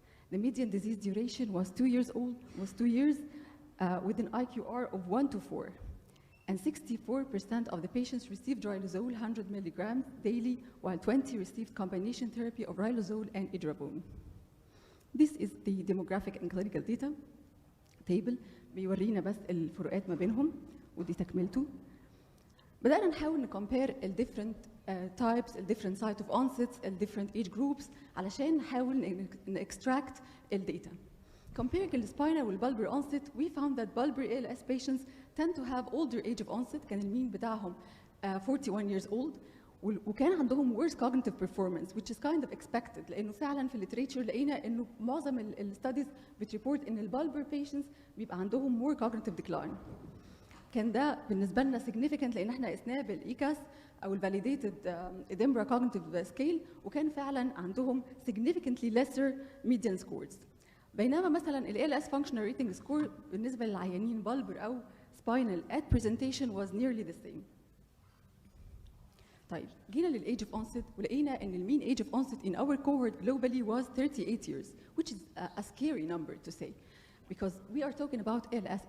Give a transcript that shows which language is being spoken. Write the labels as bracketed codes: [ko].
[en] The median disease duration was 2 years old, with an IQR of 1 to 4. And 64% of the patients received riluzole 100 milligrams daily, while 20 received combination therapy of riluzole and idrabone. This is the demographic and clinical data table. [ar] بيورينا بس الفروقات ما بينهم، ودي تكملته. [en] بدأنا نحاول نكمبير different types, different site of onsets, different age groups [ar] علشان نحاول [en] extract الداتا. Comparing the spinal والbulbar onset, we found that bulbar ALS patients tend to have older age of onset. [ar] كان المين بتاعهم [en] 41 years old, [ar] وكان عندهم [en] worse cognitive performance which is kind of expected [ar] لانه فعلا في الليتريتشر لقينا انه معظم الستاديز بتريبورت ان البالبر patients بيبقى عندهم [en] more cognitive decline. [ar] كان ده بالنسبه لنا significant لان احنا قسناه بالايكاس او الفاليديتد Edinburgh cognitive scale وكان فعلا عندهم [en] significantly lesser median scores. بينما مثلا ال ALS functional rating score [ar] بالنسبه للعيانين بالبر او [en] spinal at presentation was nearly the same. [ar] طيب جينا للايج اوف [en] onset [ar] ولقينا ان المين [en] age of onset in our cohort globally was 38 years which is a scary number to say because we are talking about ALS.